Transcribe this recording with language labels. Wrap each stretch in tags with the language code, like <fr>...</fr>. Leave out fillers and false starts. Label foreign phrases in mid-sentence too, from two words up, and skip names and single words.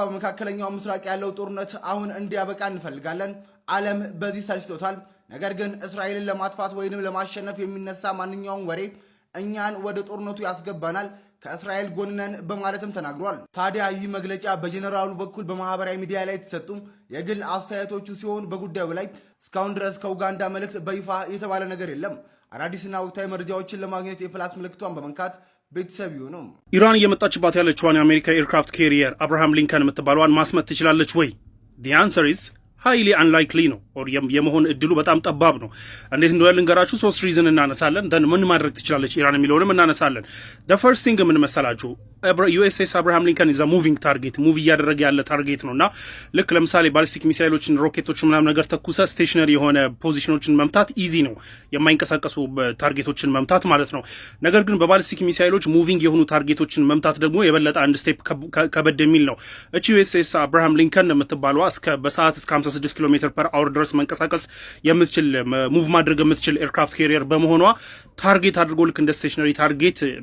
<am>በመካከለኛው ምስራቅ ያለው ጦርነት አሁን እንዲያበቃ እንፈልጋለን። ዓለም በዚህ ሰልችቶታል። ነገር ግን እስራኤልን ለማጥፋት ወይንም ለማሸነፍ የሚነሳ ማንኛውም ወሬ እኛን ወደ ጦርነቱ ያስገባናል፣ ከእስራኤል ጎን ነን በማለትም ተናግሯል። ታዲያ ይህ መግለጫ በጀነራሉ በኩል በማህበራዊ ሚዲያ ላይ የተሰጡ የግል አስተያየቶቹ ሲሆን በጉዳዩ ላይ እስካሁን ድረስ ከኡጋንዳ መልእክት በይፋ የተባለ ነገር የለም። አዳዲስና ወቅታዊ መረጃዎችን ለማግኘት የፕላስ ምልክቷን በመንካት ቤተሰብ ይሁኑ። ኢራን እየመጣችባት ያለችዋን የአሜሪካ</am> <en>aircraft carrier</en> <am>አብርሃም ሊንከን የምትባለዋን ማስመጥ ትችላለች ወይ?</am> <en>the answer is highly unlikely</en> <am>ነው። የመሆን እድሉ በጣም ጠባብ ነው። እንዴት እንደሆነ ልንገራችሁ። 3 ሪዝን እናነሳለን። ደን ምን ማድረግ ትችላለች ኢራን የሚለውንም እናነሳለን።</am> <en>the first thing</en> <am>ምን መሰላችሁ? ዩኤስኤስ አብርሃም ሊንከን</am> <en>is a moving target</en> <am>ሙቭ እያደረገ ያለ ታርጌት ነውና ልክ ለምሳሌ ባሊስቲክ ሚሳይሎችን ሮኬቶችን ምናምን ነገር ተኩሰ ስቴሽነሪ የሆነ ፖዚሽኖችን መምታት ኢዚ ነው፣ የማይንቀሳቀሱ ታርጌቶችን መምታት ማለት ነው። ነገር ግን በባሊስቲክ ሚሳይሎች ሙቪንግ የሆኑ ታርጌቶችን መምታት ደግሞ የበለጠ አንድ ስቴፕ ከበድ የሚል ነው። እቺ ዩኤስኤስ አብርሃም ሊንከን የምትባለዋ በሰዓት እስከ 56</am> <en>kilometer per hour</en> <am>ድረስ መንቀሳቀስ የምትችል ሙቭ ማድረግ የምትችል</am> <en>aircraft carrier</en> <am>በመሆኗ ታርጌት አድርጎ ልክ እንደ</am> <en>stationary target</en>